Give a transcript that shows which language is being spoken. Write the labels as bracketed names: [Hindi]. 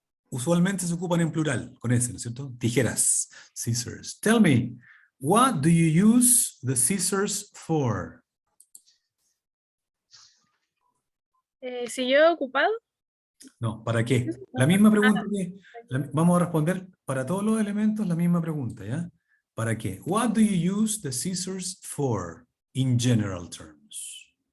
[Spanish] Usualmente se ocupan en plural, con ese, ¿no es cierto? Tijeras, scissors. [English] Tell me, what do you use the scissors for? [Spanish] Si yo he ocupado, No, ¿para qué? La misma pregunta que vamos a responder para todos los elementos, la misma pregunta, ¿ya? ¿Para qué? [English] What do you use the scissors for in general terms?